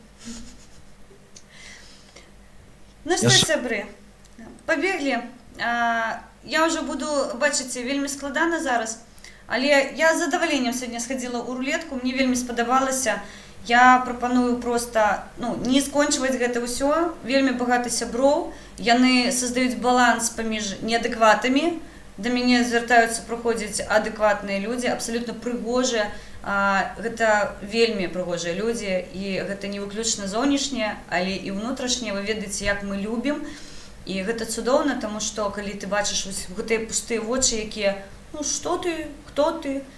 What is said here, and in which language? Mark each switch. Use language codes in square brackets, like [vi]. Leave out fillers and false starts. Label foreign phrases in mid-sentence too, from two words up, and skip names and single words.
[uk] Ну що, сябри, побігли. Я вже буду бачити [be] вельми складано [uk] зараз, але я з задоволенням сьогодні сходила у рулетку, мені вельми сподобалося. [be] Я пропоную просто не скончувати гэта ўсё, вельми багато сяброў, яны создаюць баланс паміж неадэкватамі, до мяне звяртаюцца праходзіць адэкватныя людзі, абсалютна прыгожыя, гэта вельмі прыгожыя людзі, і гэта не выключна зоўнішнія, але і ўнутрашнія, вы ведаеце, як мы любім, і гэта цудоўна, таму што калі ты бачыш гэтыя пустыя вочы, якія, ну што ты, хто ты,